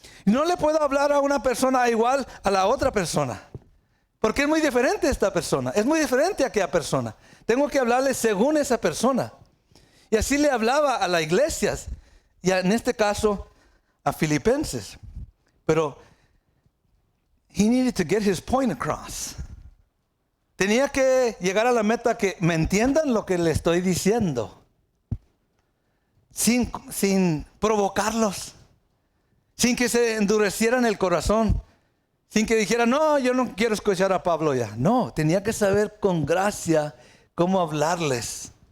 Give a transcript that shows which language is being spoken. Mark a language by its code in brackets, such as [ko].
[es] No le puedo hablar a una persona igual a la otra persona, porque es muy diferente esta persona, es muy diferente a aquella persona. Tengo que hablarle según esa persona. Y así le hablaba a las iglesias, y en este caso a filipenses. Pero [en] he needed to get his point across. [es] Tenía que llegar a la meta que me entiendan lo que le estoy diciendo, sin provocarlos. Sin que se endurecieran el corazón. Sin que dijeran, no, yo no quiero escuchar a Pablo ya. No, tenía que saber con gracia cómo hablarles.